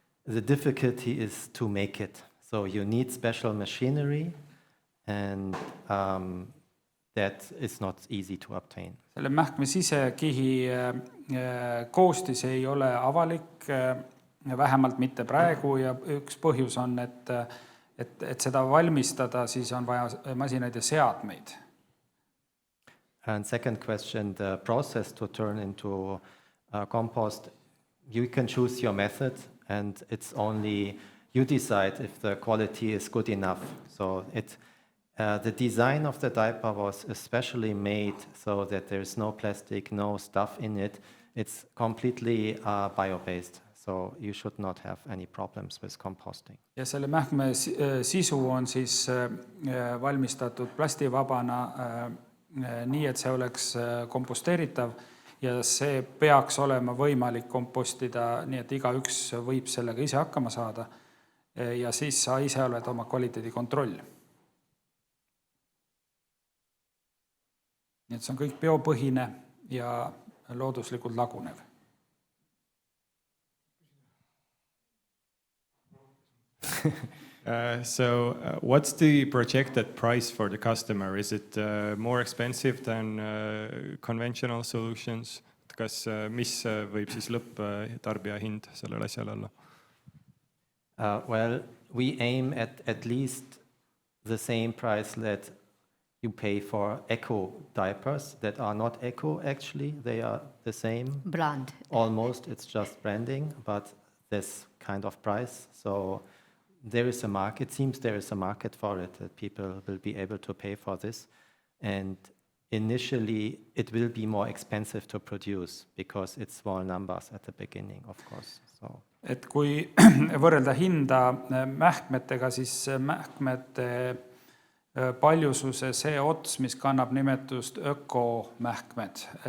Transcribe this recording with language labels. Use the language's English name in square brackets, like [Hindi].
[English] The difficulty is to make it. So you need special machinery and that is not easy to obtain. [Estonian] Selle mähkme sisekihi koostis ei ole avalik, vähemalt mitte praegu ja üks põhjus on, et seda valmistada, siis on vaja masinaid ja seadmeid. [English] And second question, the process to turn into compost, you can choose your method and it's only you decide if the quality is good enough. So the design of the diaper was especially made so that there's no plastic, no stuff in it. It's completely bio-based, so you should not have any problems with composting. [Estonian] Ja selle mähkme sisu on siis valmistatud plastivabana nii, et see oleks komposteeritav ja see peaks olema võimalik kompostida nii, et igaüks võib sellega ise hakkama saada ja siis sa ise oled oma kvaliteedi kontroll. Nii et see on kõik biopõhine ja looduslikult lagunev. [English] So what's the projected price for the customer? Is it more expensive than conventional solutions? [Estonian] Kas mis võib siis lõpptarbija hind sellel asjal olla? [English] Well, we aim at least the same price that you pay for eco diapers that are not eco actually, they are the same. Brand. Almost, it's just branding, but this kind of price. So there is a market, it seems there is a market for it, that people will be able to pay for this. And initially it will be more expensive to produce because it's small numbers at the beginning, of course. So. [Estonian] Et kui võrrelda hinda mähkmetega, siis mähkmete paljususe see ots, mis kannab nimetust ökomähkmed.